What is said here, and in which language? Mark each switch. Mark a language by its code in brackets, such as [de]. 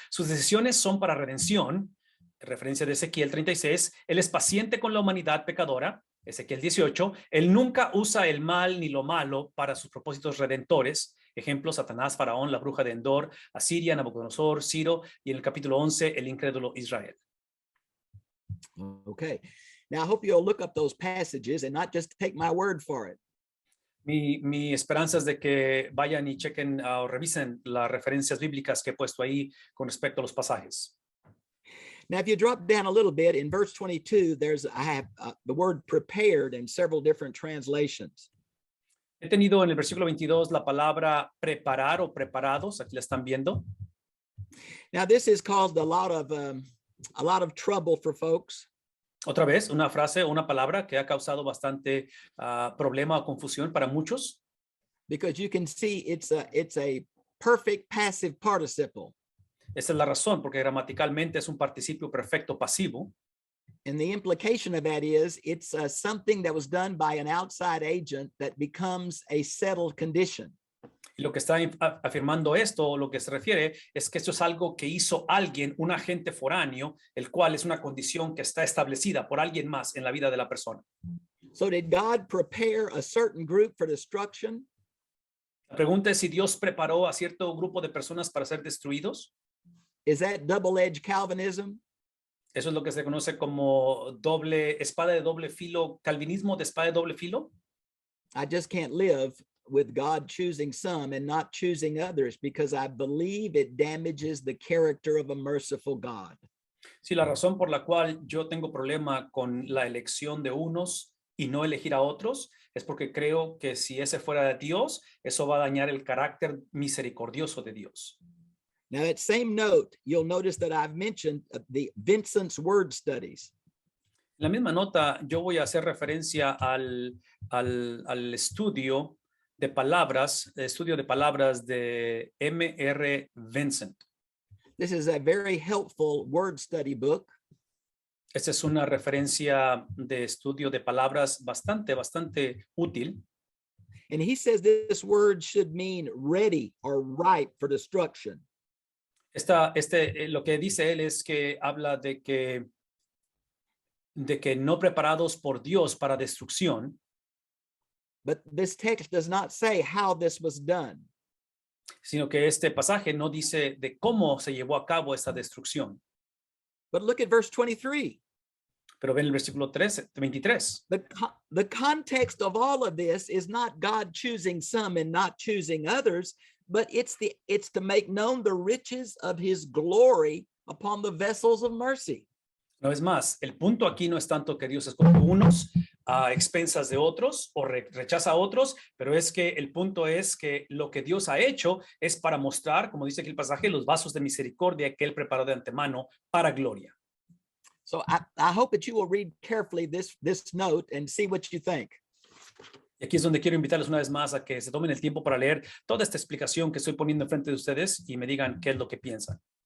[es] Sus decisiones son para redención, referencia de Ezequiel 36. Él es paciente con la humanidad pecadora, Ezequiel 18. Él nunca usa el mal ni lo malo para sus propósitos redentores. Ejemplo, Satanás, Faraón, la bruja de Endor, Asiria, Nabucodonosor, Ciro, y en el capítulo 11, el incrédulo Israel. [en] Okay. Now, I hope you'll look up those passages and not just take my word for it. [es] Mi esperanza es de que vayan y chequen o revisen las referencias bíblicas que he puesto ahí con respecto a los pasajes. [en] Now, if you drop down a little bit, in verse 22, I have the word prepared in several different translations. [es] He tenido en el versículo 22 la palabra preparar o preparados, aquí la están viendo. [en] Now, this has caused a lot of trouble for folks. [es] Otra vez, una frase, una palabra que ha causado bastante problema o confusión para muchos. [en] Because you can see it's a perfect passive participle. [es] Esa es la razón, porque gramaticalmente es un participio perfecto pasivo. [en] And the implication of that is it's something that was done by an outside agent that becomes a settled condition. [es] Y lo que está afirmando esto, lo que se refiere, es que esto es algo que hizo alguien, un agente foráneo, el cual es una condición que está establecida por alguien más en la vida de la persona. [en] So did God prepare a certain group for destruction? [es] La pregunta es si Dios preparó a cierto grupo de personas para ser destruidos. [en] Is that double-edged Calvinism? [es] Eso es lo que se conoce como espada de doble filo, calvinismo de espada de doble filo. [en] I just can't live with God choosing some and not choosing others because I believe it damages the character of a merciful God. [es] Sí, la razón por la cual yo tengo problema con la elección de unos y no elegir a otros es porque creo que si ese fuera de Dios, eso va a dañar el carácter misericordioso de Dios. [en] Now, that same note, you'll notice that I've mentioned the Vincent's word studies. [es] En la misma nota, yo voy a hacer referencia al estudio de palabras de M.R. Vincent. [en] This is a very helpful word study book. [es] Esta es una referencia de estudio de palabras bastante útil. [en] And he says this word should mean ready or ripe for destruction. [es] Lo que dice él es que habla de que no preparados por Dios para destrucción. [en] But this text does not say how this was done. [es] Sino que este pasaje no dice de cómo se llevó a cabo esa destrucción. [en] But look at verse 23. [es] Pero ven el versículo 23. [en] The context of all of this is not God choosing some and not choosing others, but it's to make known the riches of his glory upon the vessels of mercy. [es] Una vez más, el punto aquí no es tanto que Dios escoge unos a expensas de otros o rechaza a otros, pero es que el punto es que lo que Dios ha hecho es para mostrar, como dice aquí el pasaje, los vasos de misericordia que él preparó de antemano para gloria. [en] So I hope that you will read carefully this note and see what you think. [es] Y aquí es donde quiero invitarles una vez más a que se tomen el tiempo para leer toda esta explicación que estoy poniendo enfrente de ustedes y me digan qué es lo que piensan.